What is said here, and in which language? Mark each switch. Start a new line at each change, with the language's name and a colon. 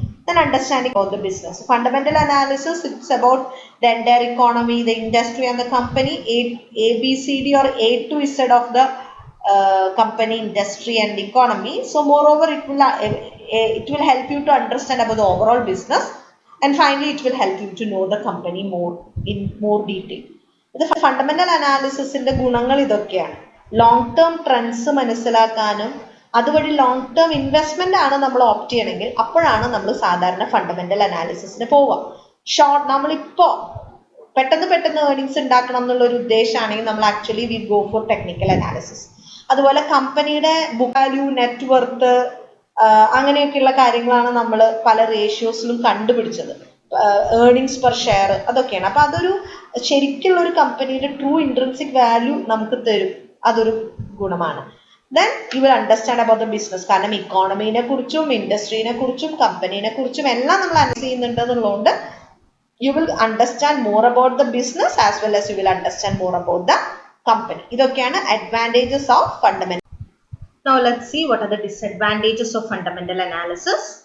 English: Then understanding about the business. So fundamental analysis, it's about the entire economy, the industry and the company, A, B, C, D or A to Z of the company, industry and economy. So moreover, it will help you to understand about the overall business, and finally it will help you to know the company in more detail. The fundamental analysis in the
Malayalam: ഗുണങ്ങൾ ഇതൊക്കെയാണ്. Long term trends മനസ്സിലാക്കാനും അതുവഴി long term investment ആണ് നമ്മൾ opt ചെയ്യണമെങ്കിൽ അപ്പോഴാണ് നമ്മൾ സാധാരണ ഫണ്ടമെന്റൽ അനാലിസിസിന് പോവുക. നമ്മളിപ്പോ പെട്ടെന്ന് ഏർണിങ്സ് ഉണ്ടാക്കണം എന്നുള്ള ഒരു ഉദ്ദേശമാണെങ്കിൽ നമ്മൾ actually
English: We go for technical analysis.
Malayalam: അതുപോലെ കമ്പനിയുടെ ബുക്ക് വാല്യൂ, നെറ്റ് വർത്ത്, അങ്ങനെയൊക്കെയുള്ള കാര്യങ്ങളാണ് നമ്മൾ പല റേഷ്യോസിലും കണ്ടുപിടിച്ചത്. ഏർണിങ്സ് പെർ ഷെയർ അതൊക്കെയാണ്. അപ്പൊ അതൊരു ശരിക്കുള്ള ഒരു കമ്പനിയുടെ ട്രൂ ഇൻട്രിൻസിക് വാല്യൂ നമുക്ക് തരും. അതൊരു ഗുണമാണ്.
English: Then you will understand about the business.
Malayalam: കാരണം ഇക്കോണമിനെ കുറിച്ചും ഇൻഡസ്ട്രീനെ കുറിച്ചും കമ്പനീനെ കുറിച്ചും എല്ലാം നമ്മൾ അനലൈസ് ചെയ്യുന്നുണ്ട് എന്നുള്ളതുകൊണ്ട്
English: you will understand more about the business as well as you will understand more about the company.
Malayalam: ഇതൊക്കെയാണ്
English: advantages of fundamental. Now let's see what are the disadvantages of fundamental analysis.